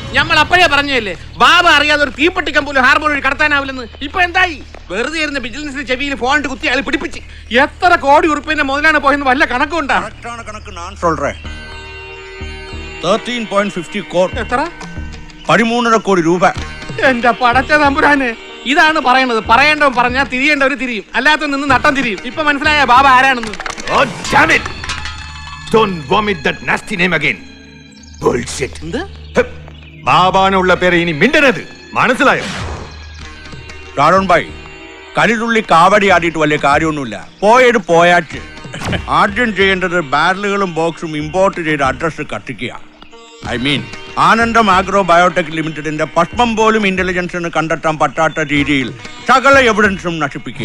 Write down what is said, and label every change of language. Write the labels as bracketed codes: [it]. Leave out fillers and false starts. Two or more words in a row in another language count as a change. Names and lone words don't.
[ml] നമ്മൾ അപ്പോഴേ പറഞ്ഞല്ലേ ബാബ അറിയാതെ ഒരു തീപ്പെട്ടിക്കം പോലും ഹാർബർ വഴി കടത്താനാവില്ലെന്ന്. ഇപ്പൊ എന്തായി? വെറുതെ ഇരുന്ന വിജിലൻസിന്റെ ചെവിയിൽ ഫോൺ കുത്തി അയാൾ പിടിപ്പിച്ച് എത്ര കോടി ഉറുപ്പിന്റെ മുതലാണ് പോയെന്ന് വല്ല കണക്കുണ്ടാ? കണക്ക് ഞാൻ சொல்றேன். 13.50 crore. എത്ര? 13.5 കോടി രൂപ. എന്റെ പടച്ച തമ്പുരാനെ, ഇതാണ് പറയണത്. പറയേണ്ടവൻ പറഞ്ഞാൽ തിരിയേണ്ടവര് തിരിയും, അല്ലാത്ത നിന്ന് നട്ടം തിരിയും. ഇപ്പൊ മനസ്സിലായ ബാബ ആരാണെന്ന്? [en] Oh damn it! Don't vomit that nasty name again. Bullshit. [ml] എന്ത്? ബാബാനുള്ള പേര് ഇനി മിണ്ടരുത്, മനസ്സിലായോ? ഷാരോൺ ഭായ്, കലിതുള്ളി കാവടി ആടിയിട്ട് വലിയ കാര്യമൊന്നുമില്ല. പോയത് പോയാച്ച്. ആദ്യം ചെയ്യേണ്ടത് ബാരലുകളും ബോക്സും ഇമ്പോർട്ട് ചെയ്ത് അഡ്രസ് കത്തിക്കുക. [en] I mean [ml] ആനന്ദം ആഗ്രോ ബയോടെക് ലിമിറ്റഡിന്റെ പഷ്പം പോലും ഇന്റലിജൻസിന് കണ്ടെത്താൻ പറ്റാത്ത രീതിയിൽ സകല എവിഡൻസും നശിപ്പിക്കുക.